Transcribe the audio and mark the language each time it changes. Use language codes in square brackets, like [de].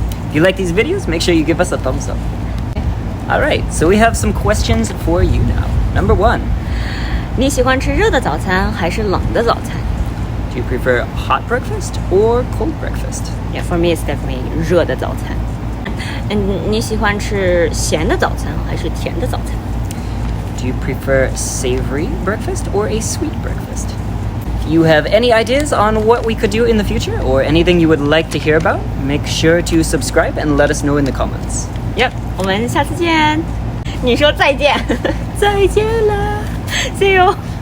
[en] If you like these videos, make sure you give us a thumbs up. Alright, so we have some questions for you now. Number 1. [zh] 你喜欢吃热的早餐还是冷的早餐？ [en] Do you prefer hot breakfast or cold breakfast? Yeah, for me it's definitely [zh] 热的早餐。你喜欢吃咸的早餐还是甜的早餐？ [en] Do you prefer savory breakfast or a sweet breakfast? If you have any ideas on what we could do in the future or anything you would like to hear about, make sure to subscribe and let us know in the comments. Yep, [zh] 我们下次见。你说再见。再见了。 [en] See you.